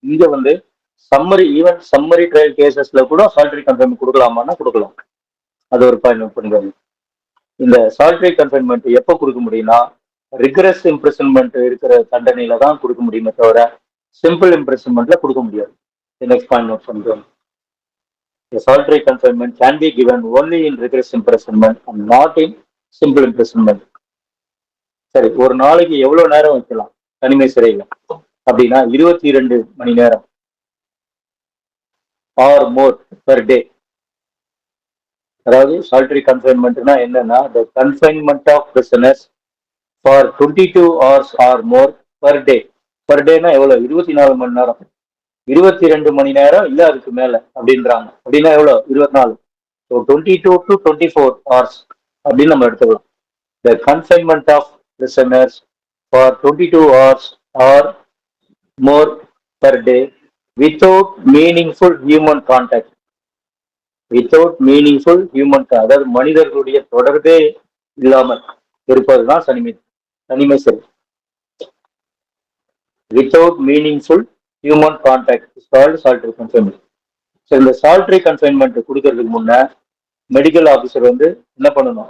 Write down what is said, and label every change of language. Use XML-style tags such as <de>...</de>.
<ta>இங்க வந்து summary trial கேசஸ்ல கூட சாலிட்டரி கன்ஃபைன்மெண்ட் கொடுக்கலாமான்னா கொடுக்கலாம். அது ஒரு பாயிண்ட் நோட் பண்ணிக்கோங்க. இந்த சாலிட்டரி கன்ஃபைன்மெண்ட் எப்போ கொடுக்க முடியும்னா ரிகரஸ் இம்ப்ரிசன்மெண்ட் இருக்கிற தண்டனையில தான் கொடுக்க முடியுமே தவிர சிம்பிள் இம்ப்ரிசன்மெண்ட்ல கொடுக்க முடியாது. நெக்ஸ்ட் பாயிண்ட் நோட் பண்ணிக்கோங்க.</ta> <en>Solitary confinement can be given only in rigorous imprisonment and not in simple imprisonment.</en> <ta>சரி, ஒரு நாளைக்கு எவ்வளவு நேரம் வைக்கலாம் தனிமை சிறையில் அப்படின்னா 22 மணி நேரம்</ta> <en>Or more per day.</en> <ta>அதாவது சாலிட்டரி கன்ஃபைன்மெண்ட்னா என்னன்னா</ta> <en>the confinement of prisoners for 22 hours or more per day.</en> <ta>Per டேனா எவ்வளவு? 24 மணி நேரம். 22 மணி நேரம் இல்ல அதுக்கு மேல அப்படின்றாங்க. அப்படின்னா எவ்வளவு? 24. ஸோ</ta> <en>22 to 24 hours</en> <ta>அப்படின்னு நம்ம எடுத்துக்கலாம்.</ta> <en>The confinement of prisoners for 22 hours or more per day without meaningful human contact. Without meaningful human,</en> <ta>அதாவது மனிதர்களுடைய தொடர்பே இல்லாமல் இருப்பதுதான் தனிமை சிறை.</ta> <en>Without meaningful human contact is called solitary confinement.</en> <ta>So இந்த சாலிட்டரி கன்ஃபைன்மெண்ட் கொடுக்கறதுக்கு முன்ன மெடிக்கல் ஆஃபீஸர் வந்து என்ன பண்ணணும்?</ta>